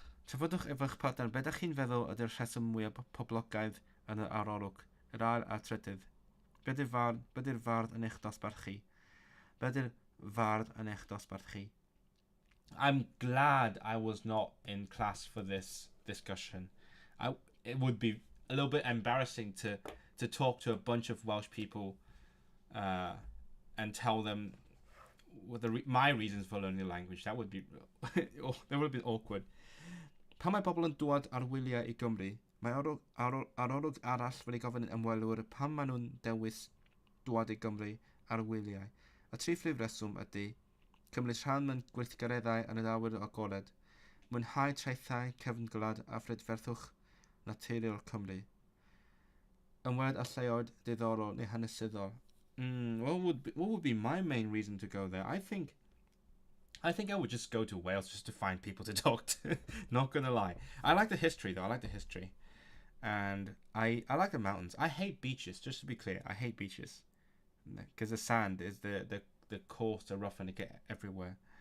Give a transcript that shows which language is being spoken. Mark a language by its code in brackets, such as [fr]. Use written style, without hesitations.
[cy] Trafodwch efo'ch partner be ydych chi'n feddwl ydy'r rheswm mwyaf poblogaidd yn yr arolwg, yr ail a trydydd. Be ydy'r fardd yn eich dosbarth chi? Be ydy'r fardd yn eich dosbarth chi? [en] I'm glad I was not in class for this discussion. It would be a little bit embarrassing to talk to a bunch of Welsh people and tell them what my reasons for learning the language. That would be that would have been awkward. [cy] Pan mae pobl yn dŵad ar wyliau I Gymru, mae arolwg arall wedi gofyn yn ymwelwyr pan maen nhw'n dewis dŵad I Gymru ar wyliau. Y tri phrif reswm ydy cymryd rhan mewn gweithgareddau yn yr awyr agored, mwynhau traethau cefngwlad a phrydferthwch naturiol Cymru. Ymweld a lleoedd diddorol neu hanesyddol. [en] What would be my main reason to go there? I think I would just go to Wales just to find people to talk to. Not gonna lie. I like the history though. I like the history. And I like the mountains. I hate beaches, just to be clear. I hate beaches. Because the sand is the coarse, the rough, and it get everywhere.